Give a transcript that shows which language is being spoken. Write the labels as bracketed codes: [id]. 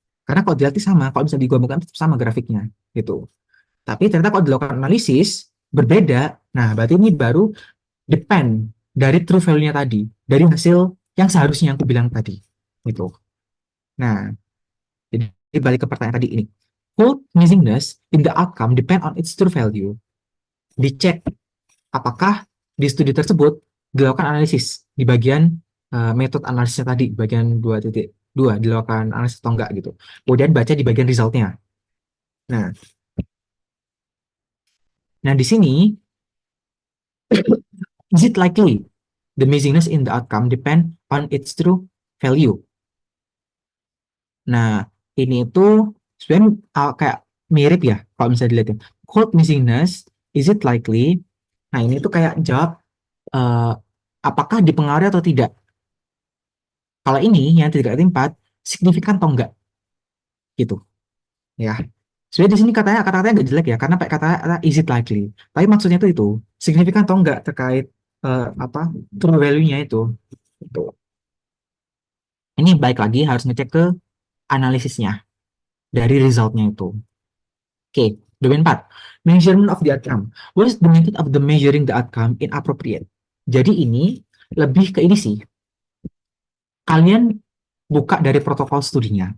[id] Karena kalau dilihat sama, kalau bisa digabungkan tetap sama grafiknya gitu. Tapi ternyata kalau dilakukan analisis berbeda. Nah, berarti ini baru depend dari true value-nya tadi, dari hasil yang seharusnya yang aku bilang tadi gitu. Nah, jadi balik ke pertanyaan tadi ini. [en] Could missingness in the outcome depend on its true value? [id] Dicek apakah di studi tersebut dilakukan analisis di bagian metode analisisnya tadi, bagian 2.2 dilakukan analisis atau enggak gitu. Kemudian baca di bagian resultnya. Nah, di sini [en] is it likely the missingness in the outcome depend on its true value? [id] Nah, ini itu sebenarnya kayak mirip ya kalau misalnya dilihat ya. [en] Cold missingness, is it likely? [id] Nah, ini tuh kayak jawab uh, apakah dipengaruhi atau tidak. Kalau ini yang 3.4 signifikan atau enggak gitu ya. Sebenarnya di sini kata-katanya nggak jelek ya karena pakai kata [en] is it likely. [id] Tapi maksudnya itu signifikan atau enggak terkait apa true value-nya itu. Itu. Ini baik lagi harus ngecek ke analisisnya dari resultnya itu. Oke, domain 4. [en] Measurement of the outcome. What is the method of the measuring the outcome inappropriate? [id] Jadi ini lebih ke ini sih. Kalian buka dari protokol studinya.